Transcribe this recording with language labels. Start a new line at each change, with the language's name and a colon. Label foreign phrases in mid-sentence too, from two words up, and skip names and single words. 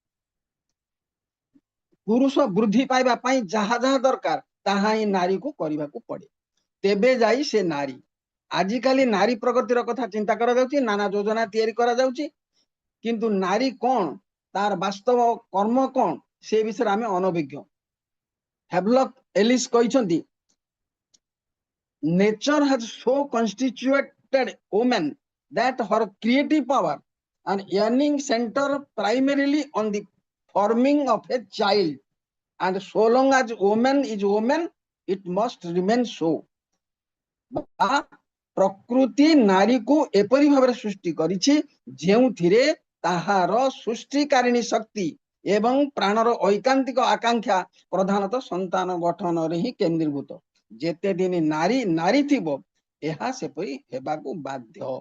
Odia: ପୁରୁଷ ବୃଦ୍ଧି ପାଇବା ପାଇଁ ଯାହା ଯାହା ଦରକାର ତାହା ହିଁ ନାରୀକୁ କରିବାକୁ ପଡେ, ତେବେ ଯାଇ ସେ ନାରୀ। ଆଜିକାଲି ନାରୀ ପ୍ରଗତିର କଥା ଚିନ୍ତା କରାଯାଉଛି, ନାନା ଯୋଜନା ତିଆରି କରାଯାଉଛି, କିନ୍ତୁ ନାରୀ କଣ, ତାର ବାସ୍ତବ କର୍ମ କଣ, ସେ ବିଷୟରେ ଆମେ ଅନଭିଜ୍ଞ। ହାଭଲକ ଏଲିସ୍ କହିଛନ୍ତି,
English: nature has so constituted woman that her creative power and yearning center primarily on the forming of a child, and so long as woman is woman it must remain so।
Odia: ପ୍ରକୃତି ନାରୀକୁ ଏପରି ଭାବରେ ସୃଷ୍ଟି କରିଛି ଯେଉଁଥିରେ ତାହାର ସୃଷ୍ଟିକାରିଣୀ ଶକ୍ତି ଏବଂ ପ୍ରାଣର ଐକାନ୍ତିକ ଆକାଂକ୍ଷା ପ୍ରଧାନତଃ ସନ୍ତାନ ଗଠନରେ ହିଁ କେନ୍ଦ୍ରୀଭୂତ। ଯେତେ ଦିନ ନାରୀ ନାରୀ ଥିବ ଏହା ସେପରି ହେବାକୁ ବାଧ୍ୟ।